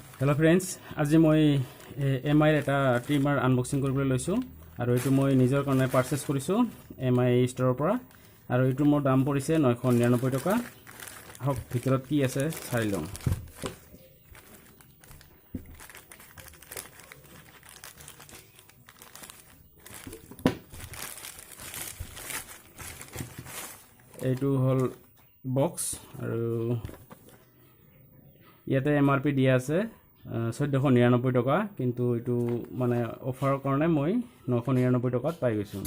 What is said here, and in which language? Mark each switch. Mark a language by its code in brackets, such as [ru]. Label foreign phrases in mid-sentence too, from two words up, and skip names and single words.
[en] hello friends, [hi] आज मैं [as] एम आई ट्रिमार आनबक्सिंग কৰিবলৈ লৈছোঁ আৰু এইটো মই নিজৰ কাৰণে পাৰচেজ কৰিছোঁ এম আই ষ্টৰৰ পৰা আৰু এইটো মোৰ দাম পৰিছে 999 টকা। হওক ভিতৰত কি আছে চাই লওঁ। এইটো হল বক্স আৰু ইয়াতে এমআৰপি দিয়া আছে 1499 টকা, কিন্তু এইটো মানে অফাৰৰ কাৰণে মই 999 টকাত পাই গৈছোঁ।